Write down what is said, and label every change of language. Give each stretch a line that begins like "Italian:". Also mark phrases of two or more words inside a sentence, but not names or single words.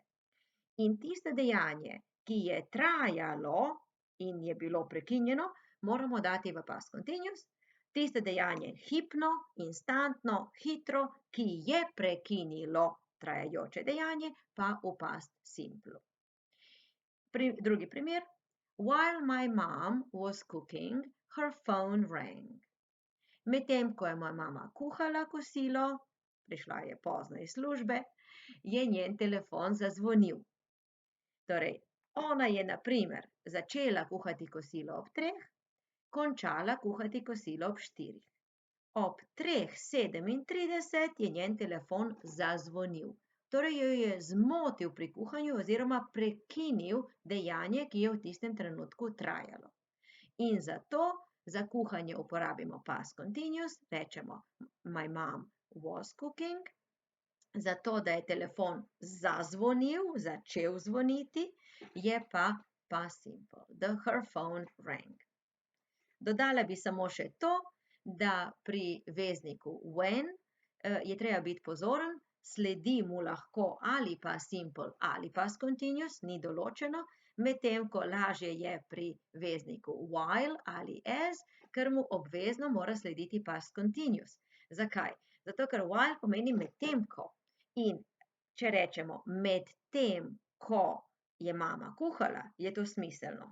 Slovenian: In tisto dejanje, ki je trajalo in je bilo prekinjeno, moramo dati v
English: past continuous.
Slovenian: Tisto dejanje hipno, instantno, hitro, ki je prekinilo trajajoče dejanje, pa v
English: past simple.
Slovenian: Drugi primer.
English: While my mom was cooking, her phone rang.
Slovenian: Medtem, ko je moja mama kuhala kosilo, prišla je pozno iz službe, je njen telefon zazvonil. Torej, ona je na primer začela kuhati kosilo ob 3, končala kuhati kosilo ob 4. Ob 3:37 je njen telefon zazvonil. Torej jo je zmotil pri kuhanju oziroma prekinil dejanje, ki je v tistem trenutku trajalo. In zato za kuhanje uporabimo
English: past continuous,
Slovenian: rečemo
English: my mom was cooking.
Slovenian: Zato, da je telefon zazvonil, začel zvoniti, je pa
English: past simple. Her phone rang.
Slovenian: Dodala bi samo še to, da pri vezniku when je treba biti pozoren, sledi mu lahko ali
English: past simple
Slovenian: ali
English: past continuous,
Slovenian: ni določeno, medtem ko lažje je pri vezniku while ali as, ker mu obvezno mora slediti
English: past continuous.
Slovenian: Zakaj? Zato, ker while pomeni medtem ko. In če rečemo medtem ko je mama kuhala, je to smiselno.